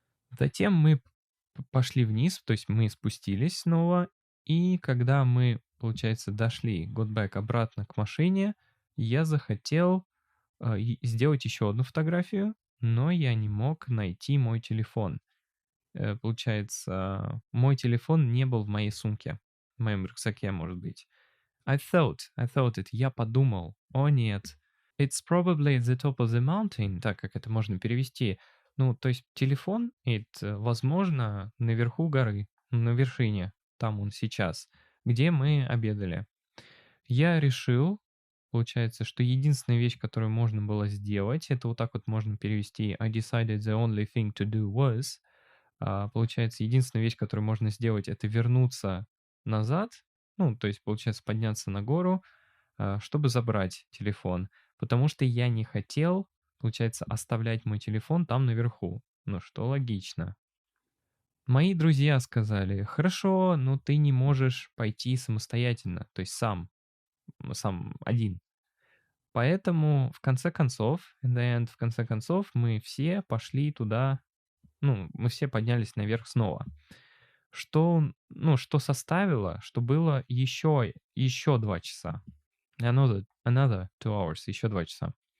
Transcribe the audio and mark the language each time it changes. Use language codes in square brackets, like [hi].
[ru] Затем мы пошли вниз, то есть мы спустились снова, и когда мы, получается, дошли, [en] got back [ru] обратно к машине, я захотел сделать еще одну фотографию, но я не мог найти мой телефон. Получается, мой телефон не был в моей сумке, в моем рюкзаке, может быть. [en] I thought it, [ru] я подумал, о нет, [en] it's probably at the top of the mountain, [ru] так как это можно перевести. Ну, то есть телефон, возможно, наверху горы, на вершине, там он сейчас, где мы обедали. Я решил, получается, что единственная вещь, которую можно было сделать, это вот так вот можно перевести [en] I decided the only thing to do was, [ru] получается, единственная вещь, которую можно сделать, это вернуться назад, ну, то есть, получается, подняться на гору, чтобы забрать телефон, потому что я не хотел, получается, оставлять мой телефон там наверху. Ну, что логично. Мои друзья сказали, хорошо, но ты не можешь пойти самостоятельно, то есть сам один. Поэтому, в конце концов, в конце концов, мы все пошли туда, ну, мы все поднялись наверх снова. Что составило, что было еще 2 часа. [en] Another 2 hours, [ru] еще 2 часа.